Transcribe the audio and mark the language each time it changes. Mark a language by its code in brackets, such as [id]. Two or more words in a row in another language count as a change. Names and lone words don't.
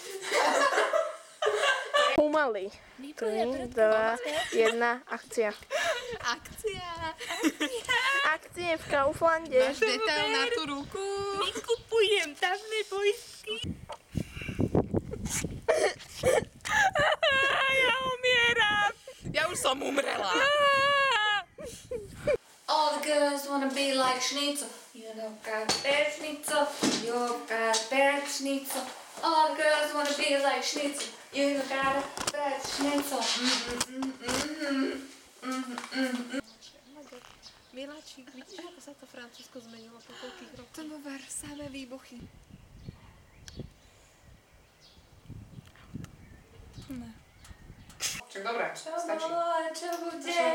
[sk] Pomaly. 3, 2, 1, akcia. Akcie v Kauflande. Máš detail na tú ruku? Kupujem tamné poistky. Ja umieram. Ja už som umrela. [en] All the girls wanna be like Schnitzel. You know, got bad Schnitzel. You got bad Schnitzel. All the girls wanna be like Schnitzel. You know, got a bad Schnitzel. [sk] Miláčik, vidíš, ako sa to Francúzsko zmenilo po koľkých rokoch? To ver, samé výbuchy. Ne. Čak dobré, stačí.